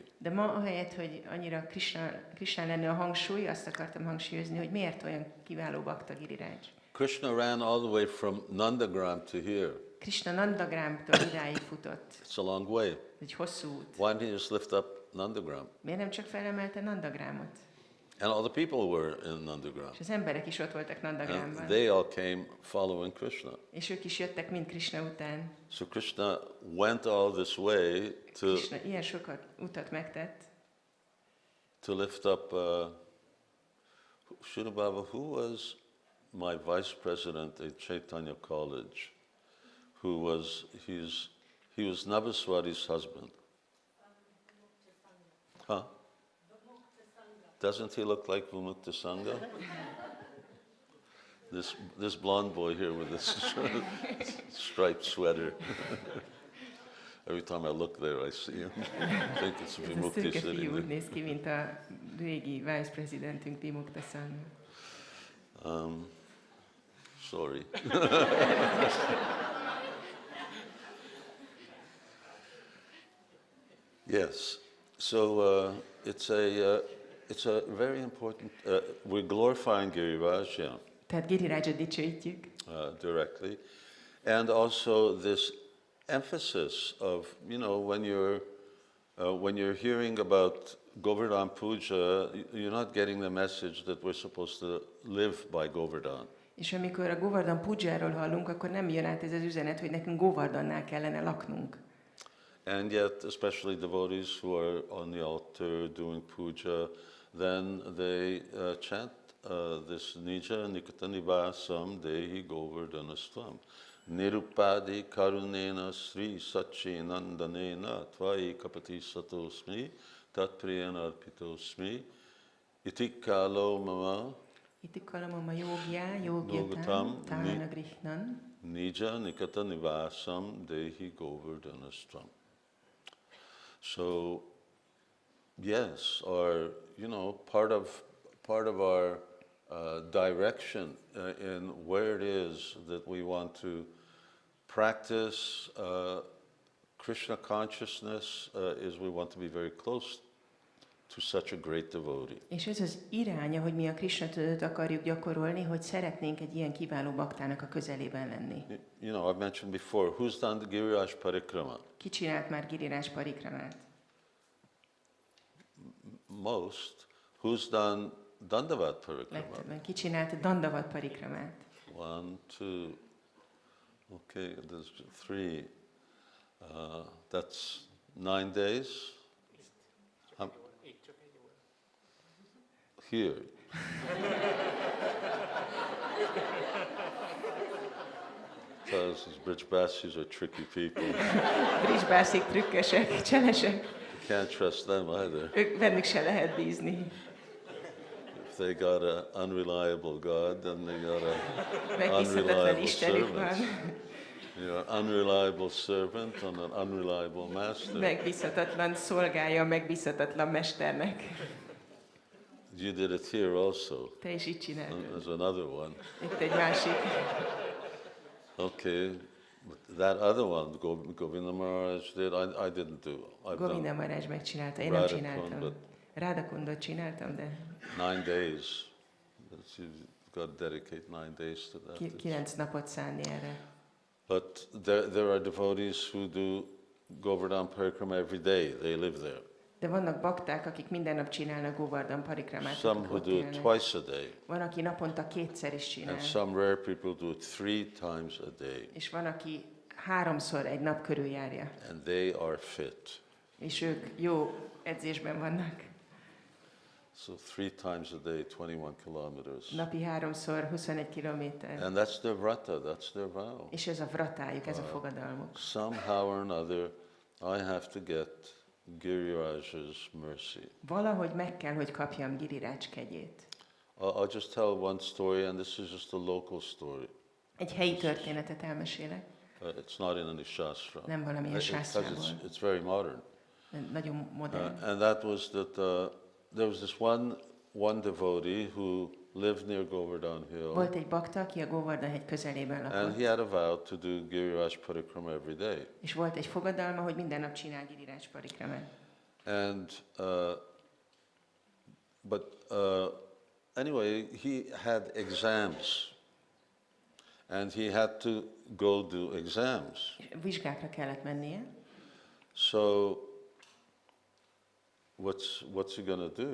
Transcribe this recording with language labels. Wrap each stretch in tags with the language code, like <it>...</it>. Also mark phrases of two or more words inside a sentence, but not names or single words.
<hu>De ma ahelyett, hogy annyira Krishnán lenne a hangsúly, azt akartam hangsúlyozni, hogy miért olyan kiváló bakta Giriraj.</hu> <en>Krishna ran all the way from Nandagram to here.</en> <hu>Krishna Nandagramtól idáig futott.</hu> <en>It's a long way.</en> <hu>Egy hosszú út.</hu> <en>Why didn't he just lift up Nandagram?</en> <hu>Miért nem csak felemelte Nandagramot?</hu> <en>And all the people were in Nandagram.</en> <hu>És az emberek is ott voltak</hu> <en>And</en> <hu>Nandagramban.</hu> <en>they all came following Krishna.</en> <hu>És ők is jöttek mind Krishna után.</hu> <en>So Krishna went all this way</en> <hu>Krishna ilyen sokat utat megtett.</hu> <en>to lift up. Shirabhava, who was my vice president at Caitanya College? He was Navaswari's husband. Huh? Doesn't he look like Vimukta Sangha? This blonde boy here with this striped sweater. Every time I look there, I see him. I think it's</en> <hu>Ez a Vimukti szürke fiú</hu> <en>sitting</en> <hu>úgy</hu> <en>there.</en> <hu>néz ki, mint a régi vice-presidentünk Vimukta Sangha.</hu> <en>Sorry. Yes. So it's a very important. We're glorifying Giriraj,</en> <hu>Tehát Girirajot dicsőítjük.</hu> <en>directly, and also this emphasis of, when you're hearing about Govardhana-pūjā, you're not getting the message that we're supposed to live by Govardhan.</en> <hu>És amikor a Govardhana-pūjáról hallunk, akkor nem jön át ez az üzenet, hogy nekünk Govardhannál kellene laknunk.</hu> <en>And yet, especially devotees who are on the altar doing puja, then they chant this</en> <sa>Nija Nikatanivasam Dehi Govardhanastvam. Nirupadi Karunena Sri Sachi Nandanena Tvai Kapati Satosmi Tatpriyana Arpitosmi Itikalo Mama Itikalamama yogyá, yogyatam, tána grihnan. Nija Nikatanivasam Dehi Govardhanastvam.</sa> <en>So, yes, part of our direction in where it is that we want to practice Krishna consciousness is we want to be very close to such a great devotee.</en> <hu>És ez az iránya, hogy mi a Krishna tudatot akarjuk gyakorolni, hogy szeretnénk egy ilyen kiváló baktának a közelében lenni.</hu> <en>I've mentioned before, who's done the Giriraj Parikrama?</en> <hu>Ki csinált már Giriraj parikramát?</hu> <en>Most. Who's done Dandavat Parikrama?</en> <hu>Legtöbben. Ki csinált Dandavat parikramát?</hu> <en>1, 2, okay, there's 3. That's 9 days. Here. Because these Brijbasis are tricky people.</en> <hu>Brijbászik trükkösek, cselesek.</hu> <en>You can't trust them either.</en> <hu>Ők bennük se lehet bízni.</hu> <en>If they got an unreliable God, then they got an</en> <hu>Megbízhatatlan</hu> <en>unreliable</en> <hu>Istenük van.</hu> <en>servant. You're an unreliable servant and an unreliable master.</en> <hu>Megbízhatatlan szolgája, megbízhatatlan mesternek.</hu> <en>You did it here also.</en> <hu>Te is így csináltad.</hu> <en>There's another one.</en> <hu>Itt egy másik.</hu> <en>Okay, but that other one, Govinda Maharaj did, I didn't do.</en> <hu>Govinda Maharaj megcsinálta, én nem csináltam. Radakundot csináltam, de</hu> <en>9 days. You've got to dedicate 9 days to that.</en> <hu>9 napot szánni erre.</hu> <en>But there are devotees who do Govardhan Parikrama every day. They live there.</en> <hu>De vannak bakták, akik minden nap csinálnak Govardhan parikramát.</hu> <en>Some who do it twice a day.</en> <hu>Van, aki naponta 2-szer is csinál.</hu> <en>And some rare people do it 3 times a day.</en> <hu>És van, aki 3-szor egy nap körül járja.</hu> <en>And they are fit.</en> <hu>És ők jó edzésben vannak.</hu> <en>So 3 times a day, 21 kilometers.</en> <hu>Napi 3-szor 21 kilométer.</hu> <en>And that's their vrata, that's their vow.</en> <hu>És ez a vratájuk, ez a fogadalmuk.</hu> <en>Somehow or another, I have to get Giriraj's mercy.</en> <hu>Valahogy meg kell, hogy kapjam Giriraj kegyét.</hu> <en>I'll just tell one story, and this is just a local story.</en> <hu>Egy helyi történetet elmesélek.</hu> <en>It's not in any shastra.</en> <hu>Nem valamilyen sásztrából.</hu> <en>It's very modern.</en> <hu>Nagyon modern.</hu> <en>And that was that there was this one devotee who lived near Govardhan Hill.</en> <hu>Volt egy bakta, aki a Govardhan hegy közelében lakott.</hu> <en>And he had a vow to do Giriraj Parikrama every day.</en> <hu>És volt egy fogadalma, hogy minden nap csinál Giriraj parikramát.</hu> <en>And anyway, he had exams. And he had to go do exams.</en> <hu>Vizsgákra kellett mennie.</hu> <en>So what's he going to do?</en>